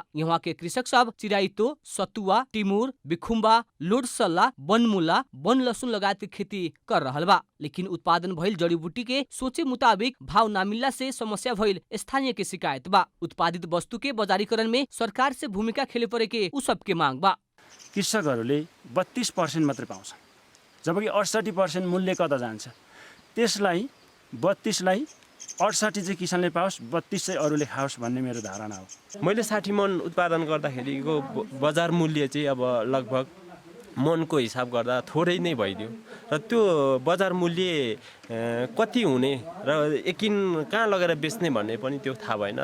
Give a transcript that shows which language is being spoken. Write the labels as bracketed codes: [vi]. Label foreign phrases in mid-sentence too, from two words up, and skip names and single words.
[bho] यहाँ के कृषक सब चिराइतो, सतुआ, टिमुर, बिखुम्बा, लोडसल्ला, बनमुला, बन लसुन लगायत खेती कर रहल बा। लेकिन उत्पादन भइल जड़ी बूटी के सोचे मुताबिक भाव ना मिलला से समस्या भइल स्थानीय के शिकायत बा। उत्पादित वस्तु के बजारीकरण में सरकार से भूमिका खेले परे के उ सब के मांग बा। [ne] कृषकहरूले 32% मात्रै पाउँछ, जबकि 68% मूल्य कता जान्छ। त्यसलाई 32 लाई 68 चाहिँ किसानले पाओस्, 32 चाहिँ अरूले खाओस् भन्ने मेरो धारणा हो। मैले 60 मन उत्पादन गर्दाखेरिको बजार मूल्य चाहिँ अब लगभग मनको हिसाब गर्दा थोरै नै भइदियो र त्यो बजार मूल्य कति हुने र एकिन कहाँ लगेर बेच्ने भन्ने पनि त्यो थाहा भएन।